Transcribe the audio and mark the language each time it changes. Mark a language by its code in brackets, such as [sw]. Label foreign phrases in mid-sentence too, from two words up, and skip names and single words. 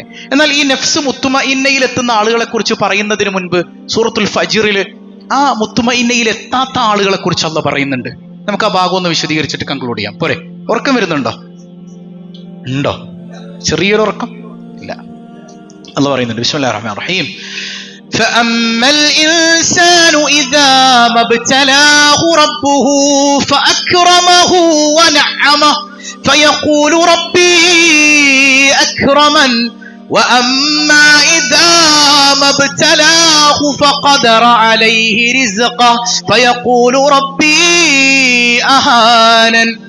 [ml] എന്നാൽ ഈ [ar] نفس مطمئنة [ml] എത്തുന്ന ആളുകളെ കുറിച്ച് പറയുന്നതിന് മുൻപ് സൂറത്തുൽ ഫജ്റിൽ ആ മുത്മഇന്നയിൽ എത്താത്ത ആളുകളെ കുറിച്ച് അല്ലാഹു പറയുന്നുണ്ട്. നമുക്ക് ആ ഭാഗം ഒന്ന് വിശദീകരിച്ചിട്ട് കൺക്ലൂഡ് ചെയ്യാം. പോരെ? ഉറക്കം വരുന്നുണ്ടോ? ഉണ്ടോ? ചെറിയൊരു ഉറക്കം ഇല്ല. അല്ലാഹു പറയുന്നുണ്ട്, [ar] بسم الله الرحمن الرحيم, فأما الإنسان إذا ما ابتلاه ربه فأكرمه ونعمه فيقول ربي أكرمن وأما إذا ما ابتلاه فقدر عليه رزقه فيقول ربي أهانن